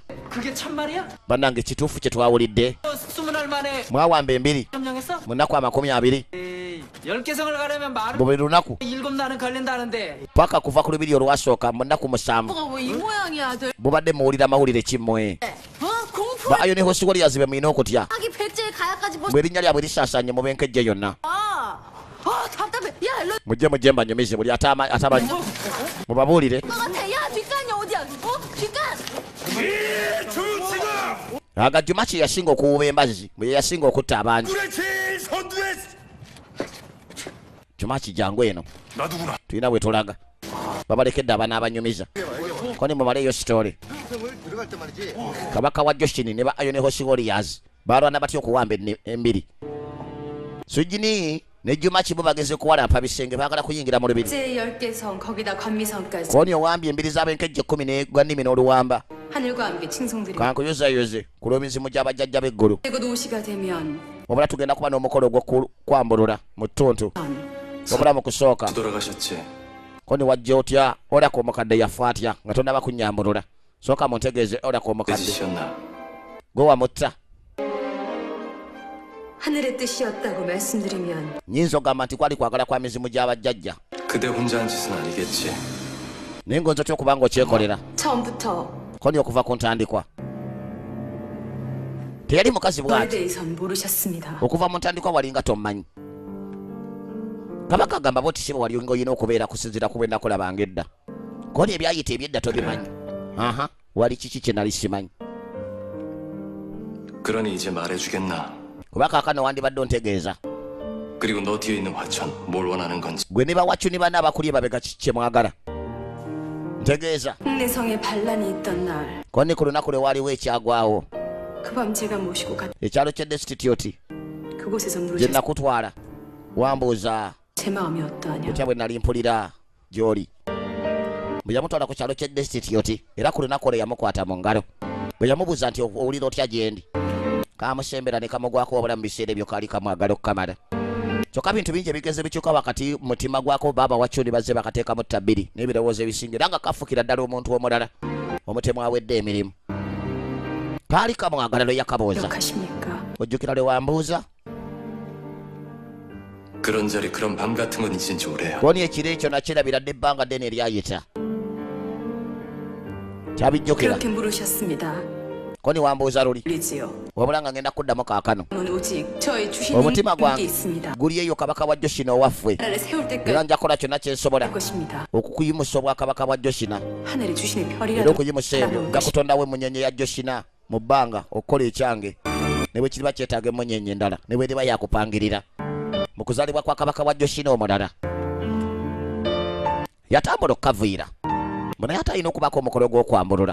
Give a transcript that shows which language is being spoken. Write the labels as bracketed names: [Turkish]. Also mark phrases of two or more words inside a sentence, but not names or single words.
[Korean] 그게 참말이야? [Ganda] bannange ekituufu kye twawulidde [Korean] 20날 만에 [Ganda] mwawamba embiri [Korean] 점령했어? [Ganda] mu nnaku 20 [Korean] 에이, 10개성을 가려면 말은 [Ganda] mu buli lunaku [Korean] 7날은 걸린다는데 [Ganda] paka kuva ku lubiri olwasooka mu nnaku 7 [Korean] 왜 이 모양이야, 들? [Ganda] mubadde muwulira mawulire kimmwe [Korean] 공포 [Ganda] ba ayoni hosiwaliyazi be mulina okutya [Korean] 하기 백제에 가야까지 뭐? [Ganda] bwe erinnya lyabwe lisaasaanye mu benkejje yonna [Korean] 답답해. 야, 일로 [Ganda] mujje mbanyumize buli atamanyi mubabuulire [Korean] 같아. 야, 뒷간이 어디야? 뒷간. [Ganda] aga juma kye yasinga okuwuba embazzi bwe yasinga okutta abangi juma kijangu eno tulina bwe tulaga babalekedde abaana abanyumiza koni mumaleeyo sitole kabaka wa joshini ne ba ayone hosiwoliyaz balwana batya okuwamba embiri sujini ne juma kibo bageze kuwalampa bisenge baagala kuyingira mu lubiri [Korean] 제 10개성 거기다 관미성까지 [Ganda] koni owambye embiri z'abenkejje 10 ne gwannimi n'oluwamba [Korean] 하늘과 함께 칭송드립니다. [Ganda] kankuyozayoze ku lw'emizimu gy'abajjajja b'eggulu [Korean] 그리고 노시가 되면 [Ganda] wabula tugenda kuba n'omukolo ogw'okwambulula mu ttuntu wabula mu kusooka [Korean] 돌아가셨지. [Ganda] koni wajja otya olako omukadde yafa atya nga tonnaba kunnyambulula sooka muntegeeze olako omukadde [Korean] 깨지셨나? [Ganda] gwe wamutta [Korean] 하늘의 뜻이었다고 말씀드리면 [Ganda] nyinza ogamba nti kwali kwagala kwa mizimu gy'abajjajja [Korean] 그대 혼자 한 짓은 아니겠지. [Ganda] naye ng'onzotya okuba ng'okyekolera [Korean] 처음부터 [Ganda] koni okuva ku ntandikwa teyali mukazi [Korean] 너에 bw'ati 대해선 모르셨습니다. [Ganda] okuva mu ntandikwa walinga tommanyi kabaka agamba boti sibo wali ng'olina okubeera kusinziira ku bwe nakulabanga edda kodi ebyayita ebyedda tobimanyi. Aha, wali kiki kye nali simanyi. [Korean] 그러니 이제 말해주겠나? [Ganda] kuba kaakano wandibadde ontegeeza. [Korean] 그리고 너 뒤에 있는 화천 뭘 원하는 건지. [Ganda] gwe ne bawacu ne banna abakuli emabega kiki kye mwagala. ntegeeza. [Korean] 홍내성에 반란이 있던 날, [Ganda] koni ku lunaku lwe waaliwo ekyagwawo. [Korean] 그 밤 제가 모시고 [Ganda] ekyalo kye desitituti [Korean] 그곳에서 gye 물으셨을 [Ganda] nakutwala. wambuuza [Korean] 제 마음이 어떠하냐. [Ganda] kutya bwe nali mpulira gy'oli. bwe yamutwala ku kyalo kye desitituti era ku lunaku olwo yamukwata mu ngalo. bwe yamubuuza nti owulira otya gyendi, kamusembera ne kamugwako wabula mu biseera ebyo kaali kamwagala okukamala. kyokka bintu bingi ebigeze bikyuka wakati mutima gwako baaba wacyoni bazze bakateekamu ttabbiri n'ebirowoozo ebisinga era nga kafukira ddala omuntu omulala omutemu awedde emirimu. kaali kamwagala lwe yakabooza. [Korean] 기억하십니까? [Ganda] ojjukira lwe wambuuza. [Korean] 그런 자리 그런 밤 같은 건 잊은 지 오래야. [Ganda] koni ekiro ekyo nakirabira dde ebbanga ddene eryayita. kyabijjukira. [Korean] 그렇게 물으셨습니다. [Ganda] koni wambuuza luli [Korean] 리지요. [Ganda] wabula nga ngenda kuddamu kaakano. [Korean] 저는 오직 저의 주신 omutima 힘이 gwange 있습니다. [Ganda] guli eyo kabaka wa joshina owaffe [Korean] 나라를 세울 era 때까지 [Ganda] nja kukola kyonna kye nsobola [Korean] 할 것입니다. [Ganda] okukuyimusa obwakabaka bwa joshina [Korean] 하늘의 주신의 era 별이라도 [Ganda] okuyimusa ebyo [Korean] 바라보는 nja 것이 [Ganda] kutondawo emunyenye ya joshina mu bbanga okukola ekyange ne bwe kiriba kyetaaga emunyenye endala ne bweriba yakupangirira mu kuzaalibwa kwa kabaka wa joshina omulala. yatambula okukaviira mbona yatalina okubako omukolo gw'okwambulula.